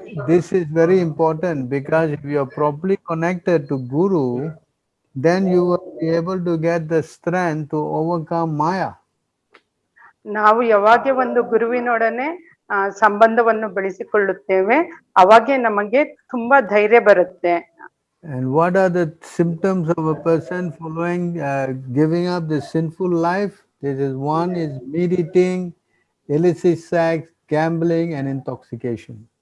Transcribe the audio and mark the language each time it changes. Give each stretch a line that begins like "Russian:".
English: This is very important, because if you are properly connected to Guru, then you will be able to get the strength to overcome Maya.
Kannada: ನಾವು ಯಾವಾಗ ಒಂದು ಗುರುವಿನೊಡನೆ ಸಂಬಂಧವನ್ನು ಬೆಳೆಸಿಕೊಳ್ಳುತ್ತೇವೆ, ಅವಾಗೆ ನಮಗೆ ತುಂಬಾ ಧೈರ್ಯ ಬರುತ್ತೆ.
English: And what are the symptoms of a person following giving up the sinful life? This is one is meat eating, illicit sex, gambling, and intoxication.